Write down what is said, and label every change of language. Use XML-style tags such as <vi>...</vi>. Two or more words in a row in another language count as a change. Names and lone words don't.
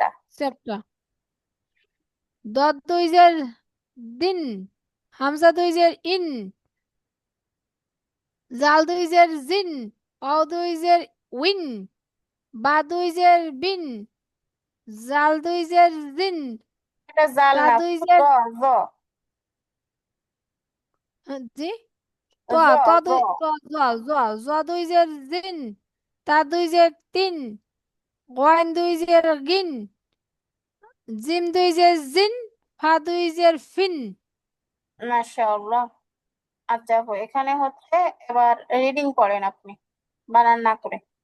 <bn>সেপটা, দদ দুই জের দিন, হামজা দুই জের ইন, জাল দুই জের জিন, অ দুই জের উইন, বা দুই জের বিন, জাল দুই জের জিন, এটা জাল তা না, দুই জের, জ, জ, জি, ত জ, ত জ। দুই ত জ জ জ দুই জের জিন, তা দুই জের তিন, গয়েন দুই জের গিন, জিম দুই জের জিন, ফা দুই জের ফিন।</bn> <ar>মাশাআল্লাহ।</ar> <bn>আচ্ছা আপু, এখানে হচ্ছে, এবার রিডিং পড়েন আপনি, বানান না করে।</bn>